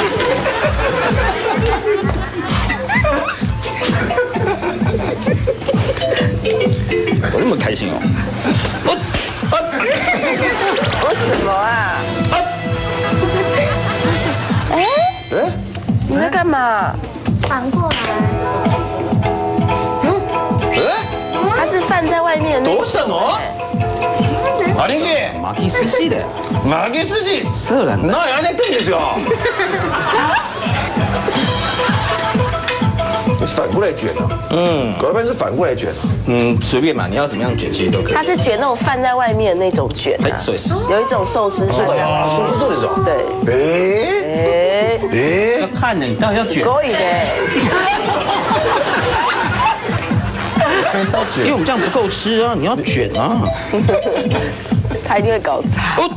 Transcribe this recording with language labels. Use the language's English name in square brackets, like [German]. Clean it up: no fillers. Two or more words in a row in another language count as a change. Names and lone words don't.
[Chinese] 我那么开心哦！我什么啊？哎，你在干嘛？反过来。它是饭在外面的那 [Japanese] どうしたの？兄貴、巻き寿司だよ。巻き寿司。そうなんだ。何あれくんですよ。 [Chinese] 反过来卷啊！狗老板是反过来卷啊！随便嘛，你要怎么样卷其实都可以。它是卷那种饭在外面的那种卷啊。 [Japanese] そうです。 [Chinese] 有一种寿司是这样。说出这种。对。要看呢，你到底要卷。可以的。因为我们这样不够吃啊，你要卷啊。他一定会搞砸。